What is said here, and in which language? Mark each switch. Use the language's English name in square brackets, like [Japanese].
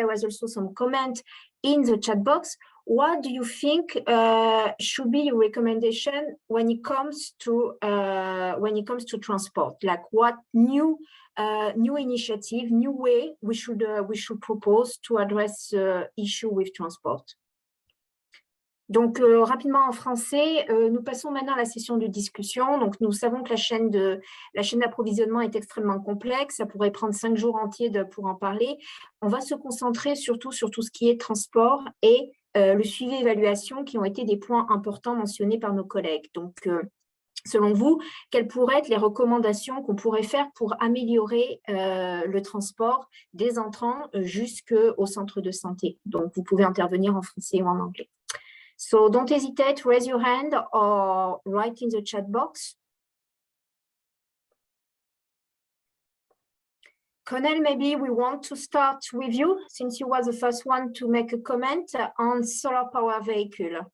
[English] There was also some comment in the chat box. What do you think should be your recommendation when it comes to transport? Like what new initiative, new way we should propose to address the issue with transport? [French] Donc, rapidement en français, nous passons maintenant à la session de discussion. Donc, nous savons que la chaîne d'approvisionnement est extrêmement complexe. Ça pourrait prendre 5 jours entiers pour en parler. On va se concentrer surtout sur tout ce qui est transport et le suivi et évaluation qui ont été des points importants mentionnés par nos collègues. Donc, selon vous, quelles pourraient être les recommandations qu'on pourrait faire pour améliorer le transport des entrants jusqu'au centre de santé? Donc, vous pouvez intervenir en français ou en anglais. [English] So don't hesitate, raise your hand or write in the chat box. Conel, maybe we want to start with you, since you were the first one to make a comment on solar power vehicle.